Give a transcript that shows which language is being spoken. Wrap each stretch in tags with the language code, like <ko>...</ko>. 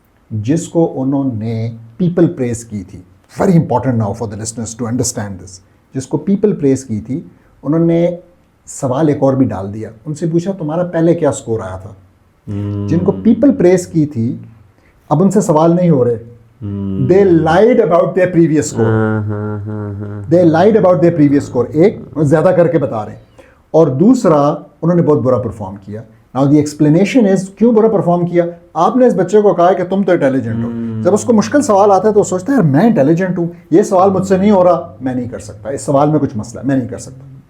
<hi>जिसको उन्होंने people press की थी,</hi> <en>very important now for the listeners to understand this,</en> <hi>जिसको पीपल प्रेस की थी, उन्होंने सवाल एक और भी डाल दिया. उनसे पूछा तुम्हारा पहले क्या स्कोर आया था. जिनको पीपल प्रेस की थी, अब उनसे सवाल नहीं हो रहे.</hi> <en>They lied about their previous score. They lied about their previous score.</en> <hi>एक, ज़्यादा करके बता रहे हैं, और दूसरा उन्होंने बहुत बुरा परफॉर्म किया.</hi> <en>Now the explanation is</en> <hi>क्यों बुरा परफॉर्म किया. आपने इस बच्चे को कहा कि तुम तो इंटेलिजेंट हो. जब उसको मुश्किल सवाल आता है तो सोचता है यार मैं इंटेलिजेंट हूँ, ये सवाल मुझसे नहीं हो रहा, मैं नहीं कर सकता, इस सवाल में कुछ मसला है, मैं नहीं कर सकता.</hi>